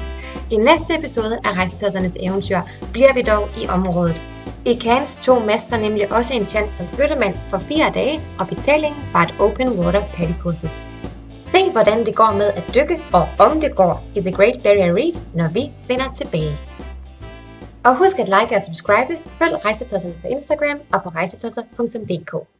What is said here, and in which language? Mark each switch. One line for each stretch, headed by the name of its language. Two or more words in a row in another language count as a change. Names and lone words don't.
Danish: I næste episode af Rejsetossernes eventyr bliver vi dog i området. I Cairns tog Mads sig nemlig også en tjans som flyttemand for 4 dage, og betalingen var et
English: open water paddy
Danish: kursus. Se hvordan det går med at dykke, og om det går i The Great Barrier Reef, når vi vender tilbage. Og husk at like og subscribe, følg Rejsetosserne på Instagram og på rejsetosser.dk.